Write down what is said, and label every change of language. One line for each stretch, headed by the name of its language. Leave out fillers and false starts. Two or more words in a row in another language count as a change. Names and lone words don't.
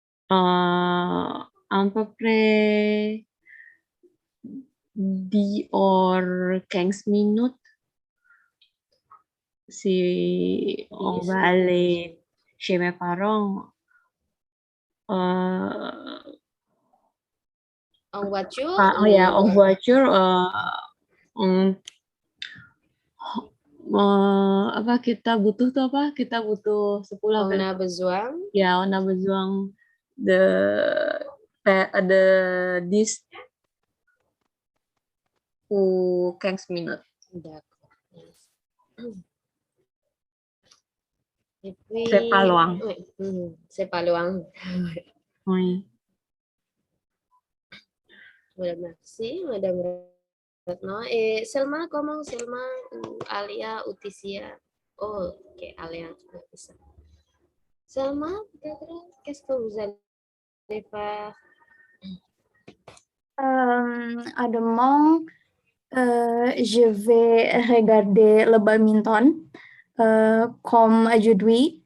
French: à peu près 10 ou 15 minutes si on va 10 ou 15 aller minutes. chez mes parents. euh, En voiture oh ya, en ou voiture, on-
Indonesian: apa kita butuh tuh apa? Kita butuh 10
French: on
Indonesian: sampai
French: a besoin? ya, on a besoin de de 10 ou 15 minutes. D'accord. Et C'est pas puis, loin. oui, c'est pas loin. Oui. Voilà, merci, Madame Retno. Et Selma, comment Selma ou Alia ou Tisia?
Indonesian: Oh, ok, Alia juga bisa.
French: Selma, peut-être, qu'est-ce que vous allez faire? À demain, je vais regarder le badminton comme aujourd'hui.